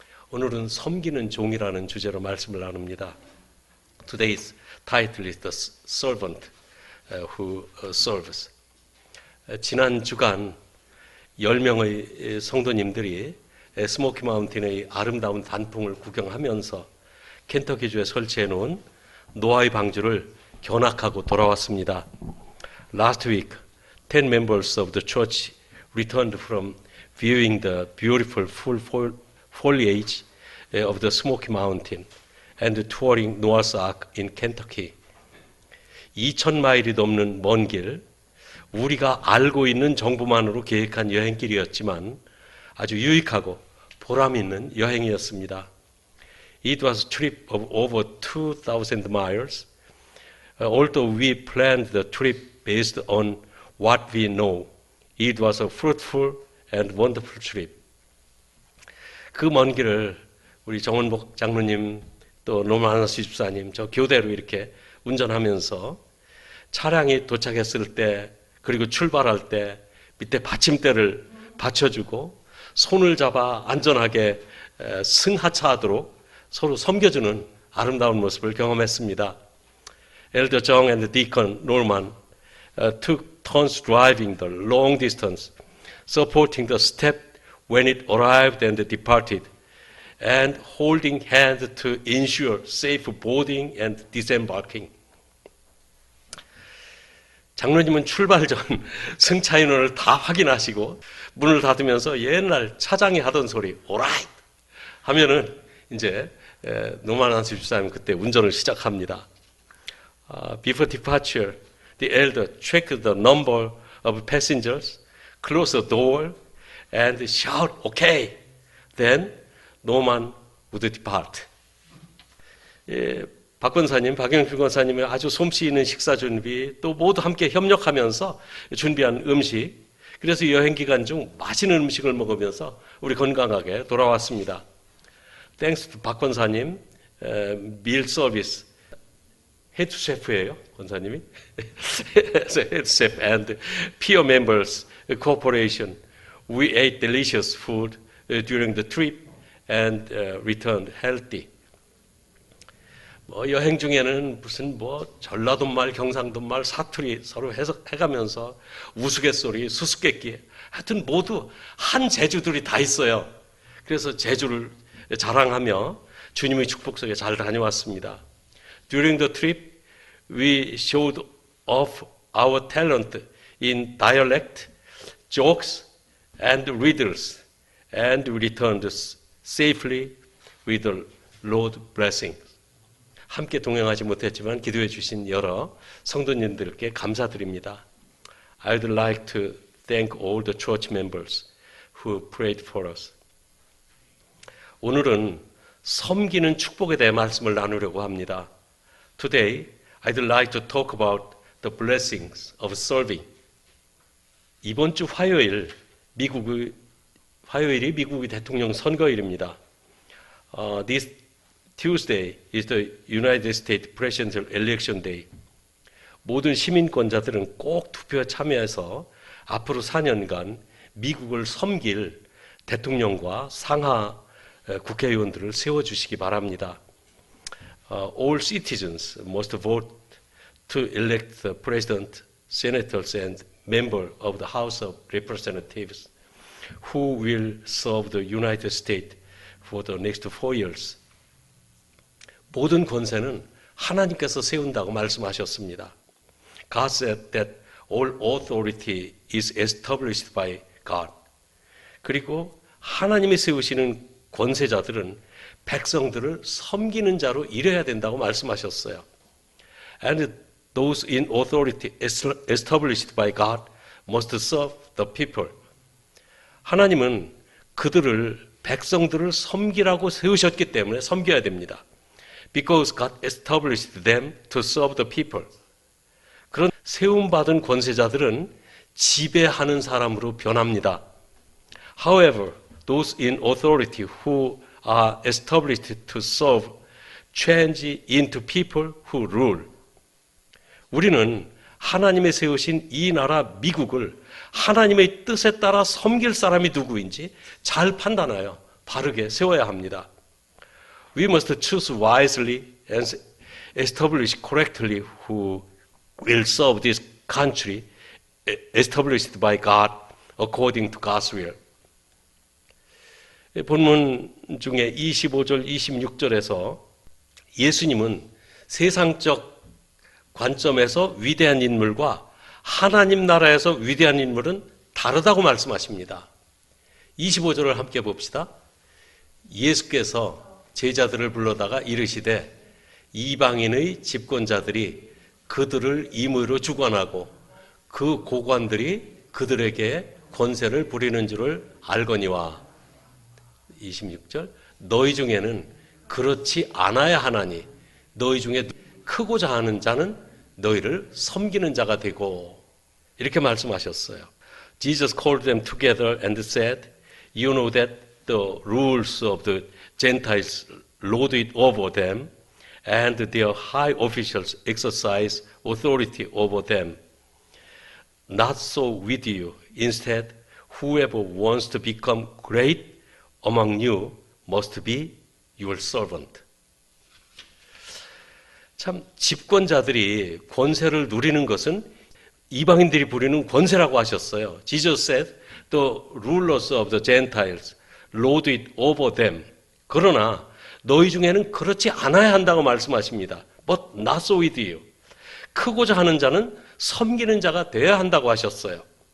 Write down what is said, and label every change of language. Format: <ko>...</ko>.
<ko>오늘은 섬기는 종이라는 주제로 말씀을 나눕니다.</ko> <en>Today's title is The Servant Who Serves.</en> <ko>지난 주간 10명의 성도님들이 스모키 마운틴의 아름다운 단풍을 구경하면서 켄터키주에 설치해 놓은 노아의 방주를 견학하고 돌아왔습니다.</ko> <en>Last week, 10 members of the church returned from viewing the beautiful full foliage of the Smoky Mountain and touring Noah's Ark in Kentucky.</en> <ko>2,000마일이 넘는 먼 길, 우리가 알고 있는 정보만으로 계획한 여행길이었지만 아주 유익하고 보람 있는 여행이었습니다.</ko> <en>It was a trip of over 2,000 miles. Although we planned the trip based on what we know, it was a fruitful and wonderful trip.</en> <ko>그 먼 길을 우리 정원복 장로님 또 노만하시 집사님 저 교대로 이렇게 운전하면서 차량이 도착했을 때 그리고 출발할 때 밑에 받침대를 받쳐주고 손을 잡아 안전하게 승하차하도록 서로 섬겨주는 아름다운 모습을 경험했습니다.</ko> <en>Elder Jong and Deacon Norman took turns driving the long distance, supporting the step when it arrived and departed, and holding hands to ensure safe boarding and disembarking.</en> <ko>장로님은 출발 전 승차 인원을 다 확인하시고 문을 닫으면서 옛날 차장이 하던 소리 오라이 하면은 이제 노만한스 집사님 그때 운전을 시작합니다.</ko> <en>Before departure, the elder checked the number of passengers, close the door, and shout, "Okay." Then Norman would depart.</en> <ko>박 권사님, 박영필 권사님의 아주 솜씨 있는 식사 준비, 또 모두 함께 협력하면서 준비한 음식, 그래서 여행 기간 중 맛있는 음식을 먹으면서 우리 건강하게 돌아왔습니다.</ko> <en>Thanks to</en> <ko>박 권사님,</ko> <en>밀 서비스, 헤드 셰프예요,</en> <ko>권사님이.</ko> <en>헤드 셰프 and peer members cooperation. We ate delicious food during the trip and returned healthy.</en> <ko>여행 중에는 무슨 전라도 말, 경상도 말, 사투리 서로 해가면서 우스갯소리, 수수께끼, 하여튼 모두 한 제주들이 다 있어요. 그래서 제주를 자랑하며 주님의 축복 속에 잘 다녀왔습니다.</ko> <en>During the trip, we showed off our talent in dialect, jokes, and riddles, and we returned safely with the Lord's blessing.</en> <ko>함께 동행하지 못했지만 기도해 주신 여러 성도님들께 감사드립니다.</ko> <en>I would like to thank all the church members who prayed for us.</en> <ko>오늘은 섬기는 축복에 대해 말씀을 나누려고 합니다.</ko> <en>Today, I'd like to talk about the blessings of serving.</en> <ko>이번 주 화요일이 미국의 대통령 선거일입니다.</ko> <en>This Tuesday is the United States Presidential Election Day.</en> <ko>모든 시민권자들은 꼭 투표에 참여해서 앞으로 4년간 미국을 섬길 대통령과 상하 국회의원들을 세워주시기 바랍니다.</ko> <en>All citizens must vote to elect the president, senators, and members of the House of Representatives who will serve the United States for the next 4 years.</en> <ko>모든 권세는 하나님께서 세운다고 말씀하셨습니다.</ko> <en>God said that all authority is established by God.</en> <ko>그리고 하나님이 세우시는 권세자들은 백성들을 섬기는 자로 일해야 된다고 말씀하셨어요.</ko> <en>And those in authority established by God must serve the people.</en> <ko>하나님은 그들을 백성들을 섬기라고 세우셨기 때문에 섬겨야 됩니다.</ko> <en>Because God established them to serve the people.</en> <ko>그런 세움받은 권세자들은 지배하는 사람으로 변합니다.</ko> <en>However, those in authority who are established to serve change into people who rule.</en> <ko>우리는 하나님의 세우신 이 나라 미국을 하나님의 뜻에 따라 섬길 사람이 누구인지 잘 판단하여 바르게 세워야 합니다.</ko> <en>We must choose wisely and establish correctly who will serve this country established by God according to God's will.</en> <ko>본문 중에 25절, 26절에서 예수님은 세상적 관점에서 위대한 인물과 하나님 나라에서 위대한 인물은 다르다고 말씀하십니다. 25절을 함께 봅시다. 예수께서 제자들을 불러다가 이르시되 이방인의 집권자들이 그들을 임의로 주관하고 그 고관들이 그들에게 권세를 부리는 줄을 알거니와 26절 너희 중에는 그렇지 않아야 하나니 너희 중에 크고자 하는 자는 너희를 섬기는 자가 되고 이렇게 말씀하셨어요.</ko> <en>Jesus called them together and said, You know that the rules of the Gentiles lord it over them, and their high officials exercise authority over them. Not so with you. Instead, whoever wants to become great among you must be your servant.</en> <ko>참 집권자들이 권세를 누리는 것은 이방인들이 부리는 권세라고 하셨어요.</ko> <en>Jesus said, the rulers of the Gentiles lord it over them.</en> <ko>그러나 너희 중에는 그렇지 않아야 한다고 말씀하십니다.</ko> <en>But not so with you.</en> <ko>크고자 하는 자는 섬기는 자가 되어야 한다고 하셨어요.</ko>